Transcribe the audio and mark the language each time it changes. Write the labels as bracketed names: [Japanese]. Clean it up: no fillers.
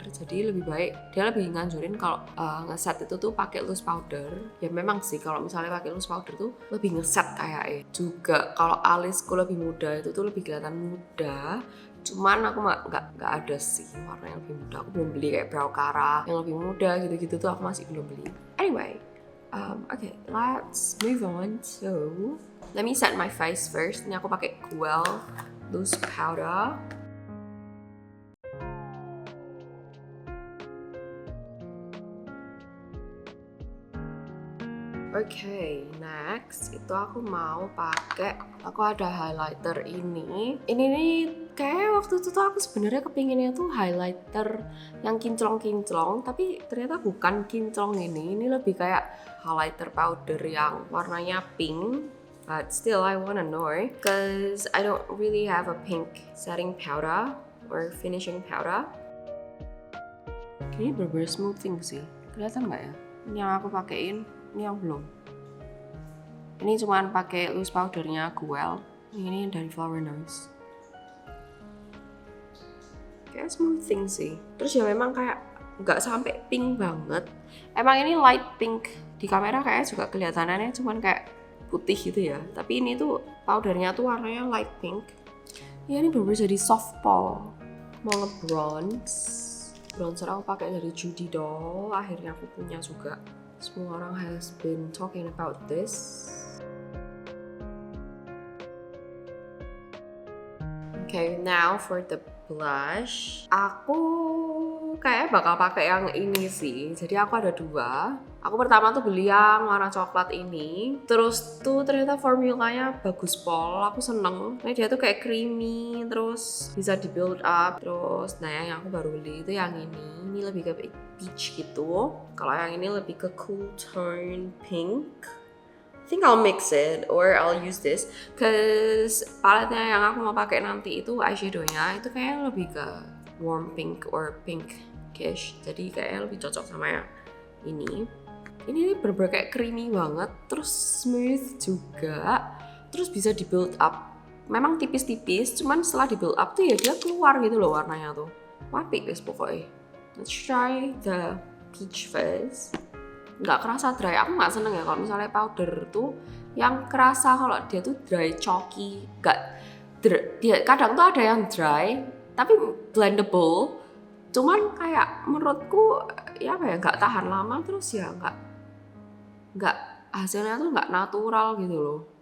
[Indonesian] Jadi lebih baik dia lebih nganjurin kalau ngeset itu tuh pakai loose powder. Ya memang sih kalau misalnya pakai loose powder tuh lebih ngeset kayaknya. Juga kalau alisku lebih muda itu tuh lebih kelihatan muda. Cuman aku nggak ada sih warna yang lebih muda. Aku belum beli kayak brow cara yang lebih muda gitu tuh aku masih belum beli. [English] Anyway, okay, let's move on. So, let me set my face first. [Indonesian] Ini aku pakai Guel loose powder. Okay, next itu aku mau pakai, aku ada highlighter ini. Ini nih kayak waktu itu tuh aku sebenarnya kepinginnya tuh highlighter yang kinclong-kinclong, tapi ternyata bukan kinclong ini. Ini lebih kayak highlighter powder yang warnanya pink. [English] But still I wanna know because I don't really have a pink setting powder or finishing powder. [Indonesian] Ini bener-bener smoothing sih. Kelihatan nggak ya? Ini yang aku pakein. Ini yang belum. Ini cuman pakai loose powdernya Guel. Ini dari Flower Nose. Kayak smoothing sih. Terus ya memang kayak nggak sampai pink banget. Emang ini light pink. Di kamera kayak juga kelihatannya cuman kayak putih gitu ya. Tapi ini tuh powdernya tuh warnanya light pink. Ya ini bener-bener jadi soft pall. Mau nge-bronze. Bronzer aku pakai dari Judy Doll. Akhirnya aku punya juga. Semua orang [English] has been talking about this. Okay, now for the blush. [Indonesian] Aku kayak bakal pakai yang ini sih. Jadi aku ada dua. Aku pertama tuh beli yang warna coklat ini. Terus tuh ternyata formulanya bagus pol. Aku seneng. Nah, dia tuh kayak creamy. Terus bisa di build up. Terus nah yang aku baru beli itu yang ini. Ini lebih ke peach gitu. Kalau yang ini lebih ke cool tone pink. [English] I think I'll mix it or I'll use this. [Indonesian] Cause paletnya yang aku mau pakai nanti itu eyeshadownya itu kayak lebih ke [English] warm pink or pinkish. [Indonesian] Jadi kayaknya lebih cocok sama yang ini. Ini bener-bener kayak creamy banget, terus smooth juga, terus bisa di build up. Memang tipis-tipis, cuman setelah di build up tuh ya dia keluar gitu loh warnanya tuh. Wapi guys pokoknya. [English] Let's try the peach first. [Indonesian] Nggak kerasa dry, aku nggak seneng ya kalau misalnya powder tuh yang kerasa kalau dia tuh dry chalky. Dia kadang tuh ada yang dry, tapi blendable. Cuman kayak menurutku ya apa ya, nggak tahan lama, terus ya nggak hasilnya tuh nggak natural gitu loh.